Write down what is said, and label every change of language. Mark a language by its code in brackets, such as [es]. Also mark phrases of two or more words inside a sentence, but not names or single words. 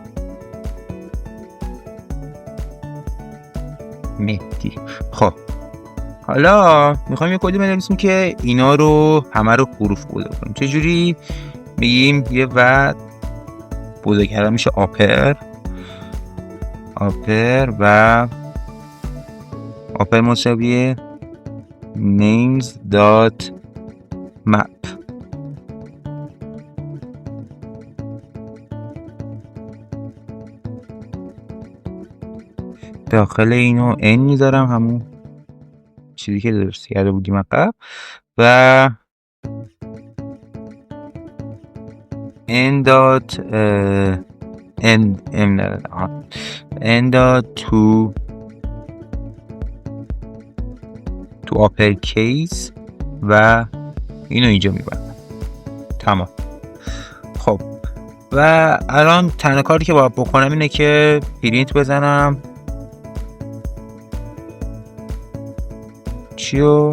[fa] خب حالا میخوایم یه کدی بنویسیم که اینا رو همه رو حروف بزرگ کنیم. چجوری؟ میگیم یه وقت بزرگ کردن میشه آپر و آپر مساویه [en] names dot map. [fa] داخل اینو n میذارم، همون چیزی که درست کرده بودیم قبل، و [en] n dot n dot to to upper case [fa] و اینو اینجا میبندم. تمام. خب و الان تنها کاری که باید بکنم اینه که پرینت بزنم چیو؟